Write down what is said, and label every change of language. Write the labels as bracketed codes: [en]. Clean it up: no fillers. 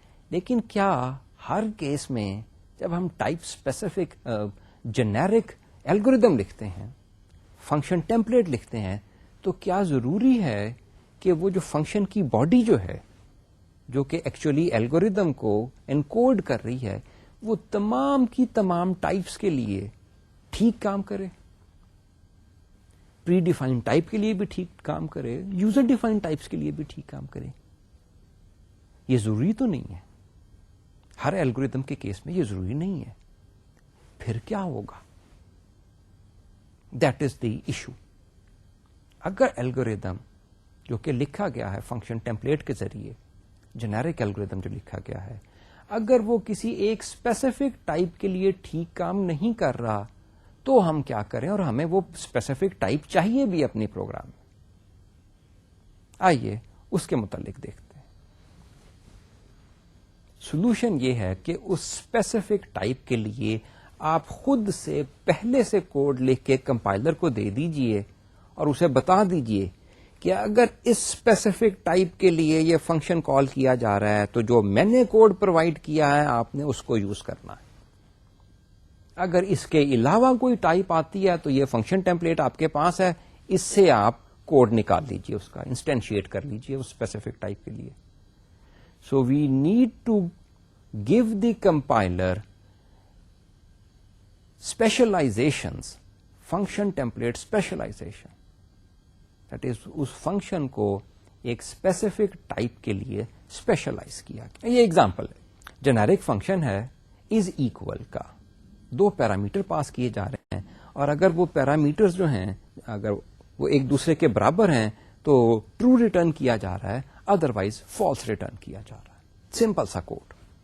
[ur] لیکن کیا ہر کیس میں جب ہم ٹائپ اسپیسیفک جنیرک الگوریدم لکھتے ہیں, فنکشن ٹیمپلیٹ لکھتے ہیں, تو کیا ضروری ہے کہ وہ جو فنکشن کی باڈی جو ہے, جو کہ ایکچولی الگوریدم کو انکوڈ کر رہی ہے, وہ تمام کی تمام ٹائپس کے لیے ٹھیک کام کرے؟ پری ڈیفائنڈ ٹائپ کے لیے بھی ٹھیک کام کرے, یوزر ڈیفائنڈ ٹائپس کے لیے بھی ٹھیک کام کرے؟ یہ ضروری تو نہیں ہے. ہر الگوریدم کے کیس میں یہ ضروری نہیں ہے. پھر کیا ہوگا؟ [en] That is the issue. [ur] اگر الگوریدم جو کہ لکھا گیا ہے فنکشن ٹیمپلیٹ کے ذریعے, جنیرک الگوریدم جو لکھا گیا ہے, اگر وہ کسی ایک اسپیسیفک ٹائپ کے لیے ٹھیک کام نہیں کر رہا, تو ہم کیا کریں؟ اور ہمیں وہ اسپیسیفک ٹائپ چاہیے بھی اپنی پروگرام میں. آئیے اس کے متعلق دیکھتے ہیں. سولوشن یہ ہے کہ اس اسپیسیفک ٹائپ کے لیے آپ خود سے پہلے سے کوڈ لکھ کے کمپائلر کو دے دیجئے اور اسے بتا دیجئے کہ اگر اس اسپیسیفک ٹائپ کے لیے یہ فنکشن کال کیا جا رہا ہے تو جو میں نے کوڈ پرووائڈ کیا ہے آپ نے اس کو یوز کرنا ہے. اگر اس کے علاوہ کوئی ٹائپ آتی ہے تو یہ فنکشن ٹیمپلیٹ آپ کے پاس ہے, اس سے آپ کوڈ نکال لیجئے, اس کا انسٹینشیٹ کر لیجئے اس اسپیسیفک ٹائپ کے لیے. [en] So we need to give the compiler specialisations, function template specialisation. That is [ur] اس function کو ایک اسپیسیفک ٹائپ کے لیے اسپیشلائز کیا گیا. یہ ایگزامپل ہے. جنیرک فنکشن ہے از اکول کا, 2 پیرامیٹر پاس کیے جا رہے ہیں, اور اگر وہ پیرامیٹرز جو ہیں اگر وہ ایک دوسرے کے برابر ہیں تو ٹرو ریٹرن کیا جا رہا ہے, ادروائز فالس ریٹرن کیا جا رہا ہے. سمپل سا کوڈ.